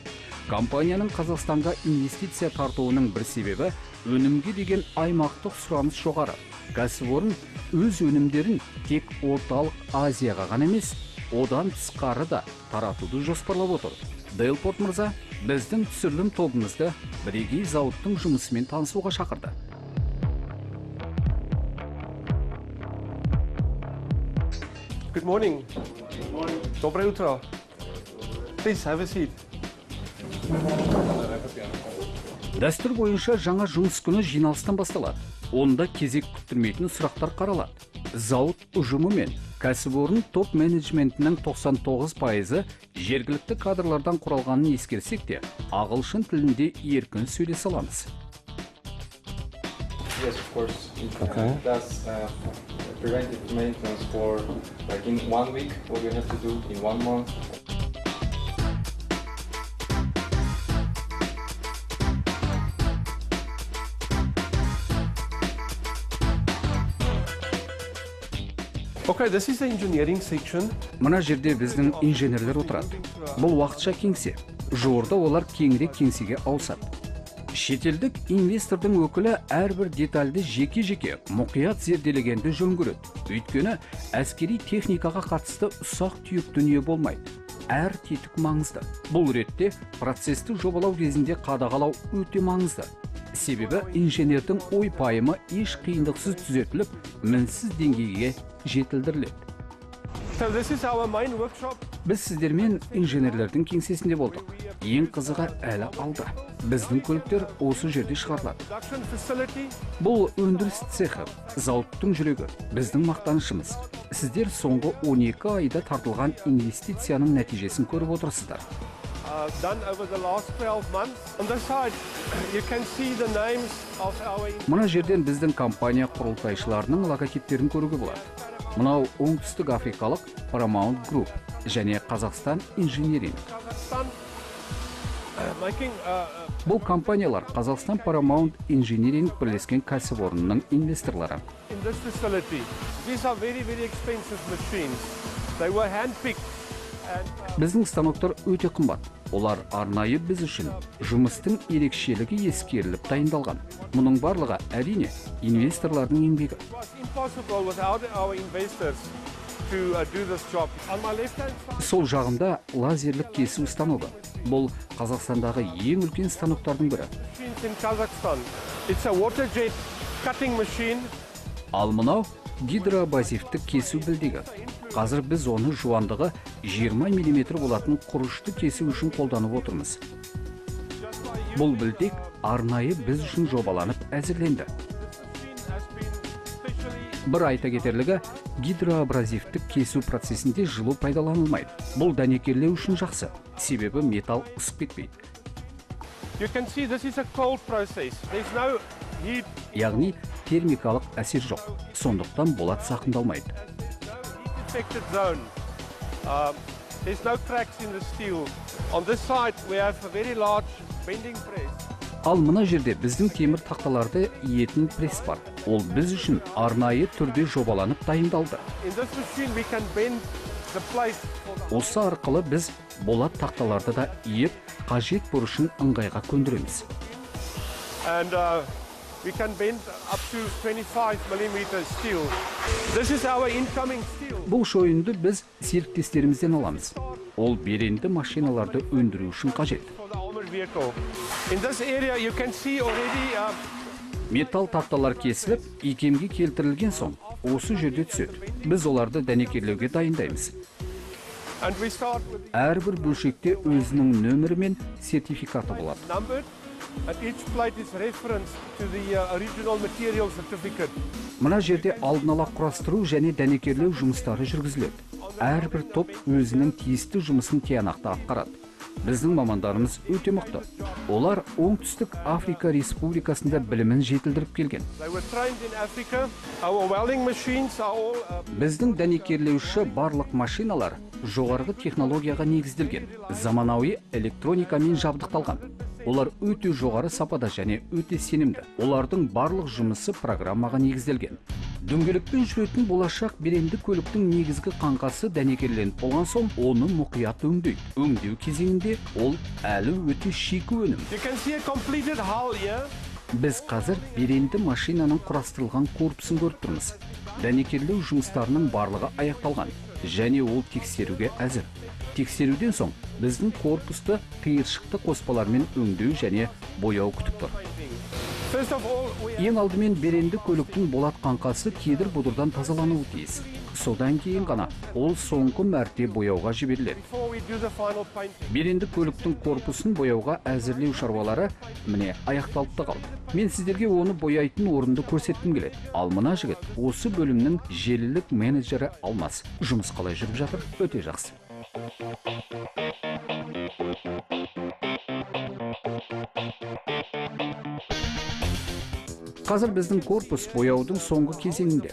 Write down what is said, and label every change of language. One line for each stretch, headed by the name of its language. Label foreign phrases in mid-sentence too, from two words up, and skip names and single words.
Kazakh: Компанияның Қазақстанға инвестиция тартуының бір себебі өнімге деген аймақтық сұраныс жоғары. Кәсіпорын өз өнімдерін тек орталық Азияға ғана емес, одан тысқары да таратуды жоспарлап отыр. Делпорт мырза біздің түсірілім тобымызды бірегей зауыттың жұмысымен танысуға шақырды.
English: Good morning.
Russian: Доброе утро.
English: Please have a seat.
Kazakh: Дәстүр бойынша жаңа жұмыс күні жиналыстан басталады. Онда кезек күттірмейтін сұрақтар қаралады. Зауыт ұжымы мен кәсіпорын топ менеджментінің 99% жергілікті кадрлардан құралғанын ескерсек те, ағылшын тілінде еркін сөйлесе аламыз.
English: Yes, of course. Okay. That's preventive maintenance for like in 1 week, what we have to do in 1 month. Okay, this is the engineering section.
Kazakh: Мына жерде біздің инженерлер отырады. Бұл уақытша кеңсе. Жуырда олар кеңірек кеңсеге ауысады. Шетелдік инвестордың өкілі әрбір детальді жеке-жеке мұқият зерделегенді жөн көреді. Өйткені әскери техникаға қатысты ұсақ түйек дүние болмайды. Әр тетік маңызды. Бұл ретте процесті жобалау кезінде қадағалау өте маңызды. Себебі инженердің ой пайымы еш қиындықсыз түзетіліп, мінсіз деңгейге жетілдіріледі.
English: So this is our main workshop.
Kazakh: Біз сіздермен инженерлердің кеңсесінде болдық. Ең қызығы әлі алда. Біздің көліктер осы жерде шығарылады.
English: Production facility.
Kazakh: Бұл өндіріс цехы, зауыттың жүрегі, біздің мақтанышымыз. Сіздер соңғы 12 айда тартылған инвестицияның нәтижесін көріп отырсыздар.
English: Done over the last 12 months. On this side, you can see the names of our.
Kazakh: Мына жерден біздің компания құрылтайшыларының логотиптерін көруге болады. Мынау оңтүстік африкалық Paramount Group және Қазақстан Инжиниринг.
English: Kazakhstan making
Kazakh: Бұл компаниялар Қазақстан Paramount Engineering бірлескен кәсіпорнының инвесторлары.
English: in this facility. These are very expensive machines. They were handpicked and
Kazakh: Біздің станоктар өте қымбат. Олар арнайы біз үшін жұмыстың ерекшелігі ескеріліп дайындалған. Мұның барлығы әрине инвесторлардың еңбегі.
English: it was impossible without our investors to do this job. On my left hand side,
Kazakh: Сол жағында лазерлік кесу станогы. Бұл Қазақстандағы ең үлкен станоктардың бірі.
English: machines in Kazakhstan. It's a water jet cutting machine.
Kazakh: Ал мынау гидробазивтік кесу білдегі. Қазір біз оны жуандығы 20 мм болатын құрышты кесу үшін қолданып отырмыз. Бұл білдек арнайы біз үшін жобаланып әзірленді.
English: This machine has been specially
Kazakh: Бір айта кетерлігі, гидроабразивтік кесу процесінде жылу пайдаланылмайды. Бұл дәнекерлеу үшін жақсы, себебі металл ысып кетпейді.
English: You can see this is a cold process. There's no heat.
Kazakh: Яғни термикалық әсер жоқ, сондықтан болат зақымдалмайды.
English: Affected zone. There's no cracks in the steel. On this side we have a very large bending press.
Kazakh: Ал мына жерде біздің темір тақталарды иетін пресс бар. Ол біз үшін арнайы түрде жобаланып дайындалды.
English: In this machine we can bend the plate for the...
Kazakh: Осы арқылы біз болат тақталарды да иіп, қажет бұрышын ыңғайға көндіреміз.
English: And we can bend up to 25 mm steel. This is our incoming steel.
Kazakh: Бұл шойынды біз серіктестерімізден аламыз. Ол беренді машиналарды өндіру үшін қажет.
English: For the armored vehicle. In this area you can see already
Kazakh: Металл тақталар кесіліп, икемге келтірілген соң, осы жерде түседі. Біз оларды дәнекерлеуге дайындаймыз.
English: and we start with
Kazakh: Әрбір бөлшекте өзінің нөмірі мен сертификаты болады.
English: numbered and each plate is referenced to the original material certificate.
Kazakh: Мына жерде алдын ала құрастыру және дәнекерлеу жұмыстары жүргізіледі. Әрбір топ өзінің тиісті жұмысын тиянақты атқарады. Біздің мамандарымыз өте мықты. Олар Оңтүстік Африка Республикасында білімін жетілдіріп келген.
English: They were trained in Africa. Our welding machines are all
Kazakh: Біздің дәнекерлеуші барлық машиналар жоғарғы технологияға негізделген, заманауи электроникамен жабдықталған. Олар өте жоғары сапада және өте сенімді. Олардың барлық жұмысы программаға негізделген. Дөңгелекпен жүретін болашақ беренді көліктің негізгі қаңқасы дәнекерленіп болған соң, оны мұқият өңдейді. Өңдеу кезеңінде ол әлі өте шикі өнім.
English: You can see a completed hull here.
Kazakh: Біз қазір беренді машинаның құрастырылған корпусын көріп тұрмыз. Дәнекерлеу жұмыстарының барлығы аяқталған және ол тексеруге әзір. Тексеруден соң біздің корпусты қиыршықты қоспалармен өңдеу және бояу күтіп тұр.
English: First of all, we
Kazakh: Ең алдымен беренді көліктің болат қаңқасы кедір бұдырдан тазалануы тиіс. Содан кейін ғана ол соңғы мәрте бояуға жіберіледі.
English: before we do the final painting.
Kazakh: Беренді көліктің корпусын бояуға әзірлеу шаруалары міне аяқталып та қалды. Мен сіздерге оны бояйтын орынды көрсеткім келеді. Ал мына жігіт осы бөлімнің желілік менеджері Алмас. Жұмыс қалай жүріп жатыр? Өте жақсы. Қазір біздің корпус бояудың соңғы кезеңінде.